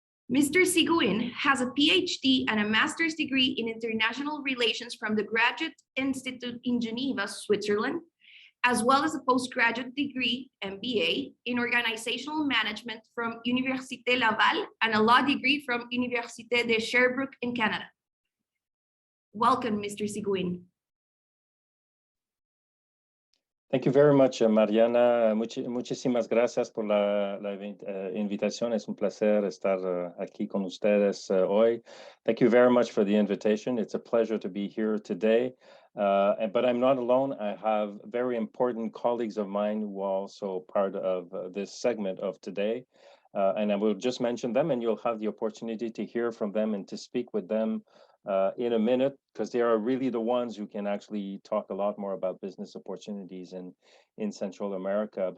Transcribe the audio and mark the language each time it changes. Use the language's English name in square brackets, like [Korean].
[English] Mr. Seguin has a PhD and a master's degree in international relations from the Graduate Institute in Geneva, Switzerland, as well as a postgraduate degree, MBA, in organizational management from Université Laval and a law degree from Université de Sherbrooke in Canada. Welcome, Mr. Seguin. Thank you very much, Mariana. [Spanish] Muchísimas gracias por la invitación. Es un placer estar aquí con ustedes hoy. [English] Thank you very much for the invitation. It's a pleasure to be here today. But I'm not alone. I have very important colleagues of mine who are also part of this segment of today. And I will just mention them, and you'll have the opportunity to hear from them and to speak with them in a minute, because they are really the ones who can actually talk a lot more about business opportunities in Central America.